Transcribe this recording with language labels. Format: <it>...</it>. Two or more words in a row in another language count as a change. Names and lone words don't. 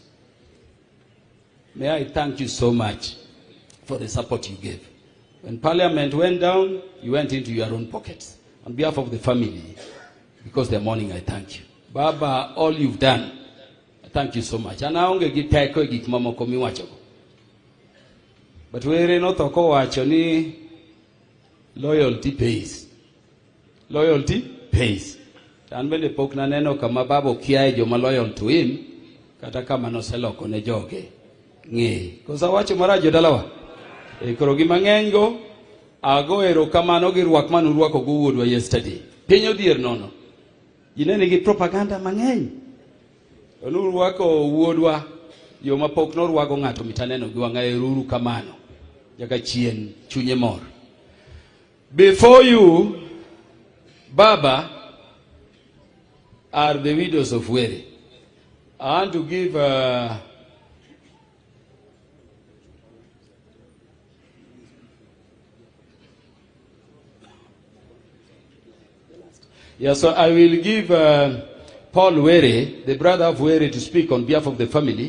<en>May I thank you so much for the support you gave. When Parliament went down, you went into your own pockets. On behalf of the family, because they're mourning, I thank you. Baba, all you've done, I thank you so much. And I only get But Were</en> <luo>notho kowacho ni</luo> <en>loyalty pays. Loyalty pays.</en> <luo>An bende pok naneno kama babo kiaye joma</luo> <en>loyal to him,</en> <luo>kata kama noseloko ne joge. Ng'e. Kosa wacho marach jodalawa. Koro gi mang'eny go, ago erokamano gi rwak mane urwako go wuodwa yesterday. Piny odhier nono. Ji ne nigi propaganda mang'eny. Nurwako wuodwa, yo mapok norwago ng'ato mitaneno gi wang'a, eruru kamano. Nyaka chien chunye mor.</luo> <en>Before you, Baba, are the widows of Were. I want to give so I will give Paul Were, the brother of Were, to speak on behalf of the family.</en>